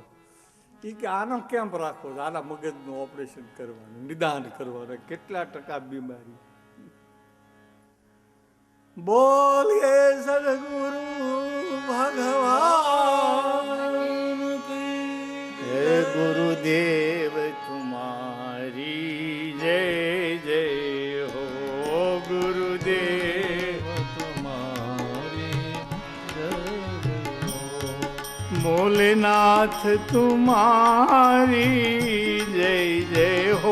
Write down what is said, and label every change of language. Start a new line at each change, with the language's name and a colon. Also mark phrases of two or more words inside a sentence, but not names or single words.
Gujarati: એ કે આનો કેમ્પ રાખવો છે, આના મગજનું ઓપરેશન કરવાનું, નિદાન કરવાનું, કેટલા ટકા બીમારી. બોલીએ સદગુરુ ભગવાન
Hindi: गुरुदेव तुम्हारी जय जय हो, गुरुदेव तुम्हारी जय हो। भोलेनाथ तुम्हारी जय जय हो,